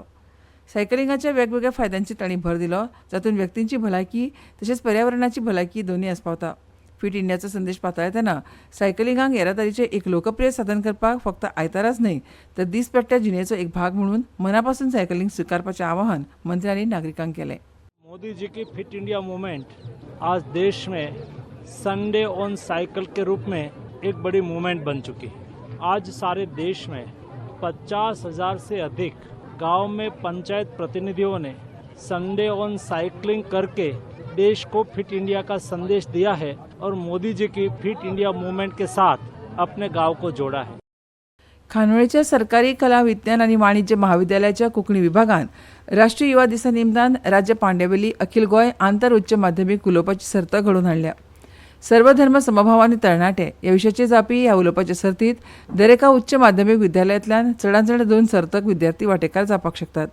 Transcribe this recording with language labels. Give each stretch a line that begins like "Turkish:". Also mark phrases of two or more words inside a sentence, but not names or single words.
Konkani: सायकलिंगाच्या वेगवेगळ्या फायद्यांची तांणी भर दिलो, जातूंत व्यक्तींची भलायकी तशेंच पर्यावरणाची भलायकी दोनूय आस्पावता. फिट इंडियाचो संदेश पातळायतना सायकलिंगाक येरादारीचें एक लोकप्रिय साधन करपाक फक्त आयताराच न्हय तर दिसपट्ट्या जिणेचो एक भाग म्हणून मनापासून सायकलिंग स्वीकारपाचें आवाहन मंत्र्यांनी नागरिकांक केलें.
Hindi: मोदी जी की फिट इंडिया मूवमेंट आज देश में संडे ऑन साइकिल के रूप में एक बड़ी मूवमेंट बन चुकी है. आज सारे देश में 50,000 से अधिक गांव में पंचायत प्रतिनिधियों ने संडे ऑन साइकिलिंग करके देश को फिट इंडिया का संदेश दिया है और मोदी जी की फिट इंडिया मूवमेंट के साथ अपने गांव को जोड़ा है.
Konkani: खानोळेच्या सरकारी कला विज्ञान आनी वाणिज्य महाविद्यालयाच्या कोंकणी विभागान राष्ट्रीय युवा दिसा निमतान राज्य पांड्यावेली अखिल गोंय आंतर उच्च माध्यमीक उलोवपाची सर्त घडोवन हाडल्या. सर्वधर्म समभाव आनी तरणाटे ह्या विशयाचेर जावपी ह्या उलोवपाचे सर्तीत दरेका उच्च माध्यमीक विद्यालयांतल्यान चडांत चड 2 सर्तक विद्यार्थी वांटेकार जावपाक शकतात.